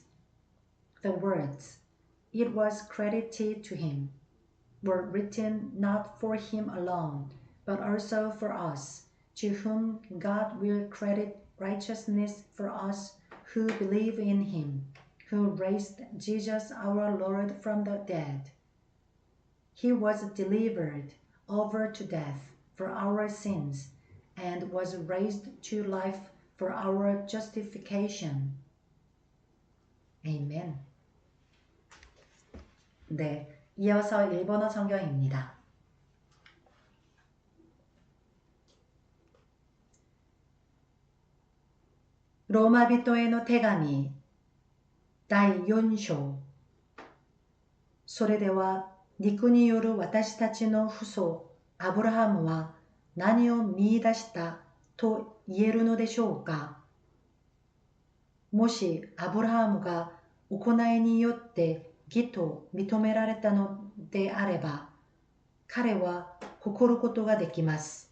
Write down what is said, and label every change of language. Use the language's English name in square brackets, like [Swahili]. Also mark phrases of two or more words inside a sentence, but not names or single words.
[English] The words, "it was credited to him," were written not for him alone, but also for us, to whom God will credit righteousness for us who believe in him, who raised Jesus our Lord from the dead. He was delivered over to death for our sins and was raised to life for our justification. [Korean] 아멘. 네, 이어서 일본어 성경입니다. [Japanese] 로마 人への手紙第4章。それでは肉による私たちの父祖アブラハムは何を見出したと言えるのでしょうか。もしアブラハムが行いによって義と認められたのであれば、彼は誇ることができます。